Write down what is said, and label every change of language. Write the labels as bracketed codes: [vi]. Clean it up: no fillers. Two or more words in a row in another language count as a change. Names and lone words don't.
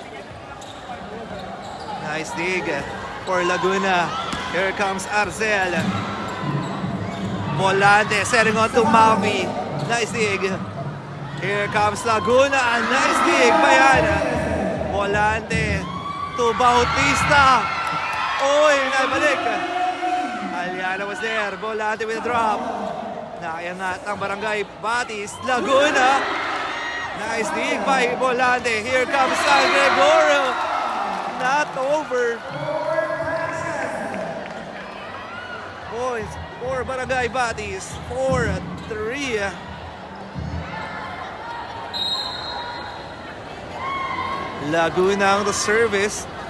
[en] Nice dig for Laguna. Here comes Arzel. Volante setting on to Mavi. Nice dig. Here comes Laguna. Nice dig. Bayana. Volante to Bautista. [tl] Oy, naibalik. Aliana was there. [en] Volante with a drop. [tl] Nakayangat ang Barangay Batis. [en] Laguna. Nice dig by Volante. Here comes San Gregorio. Not over. Points for Barangay Batis. 4-3. Laguna on the service.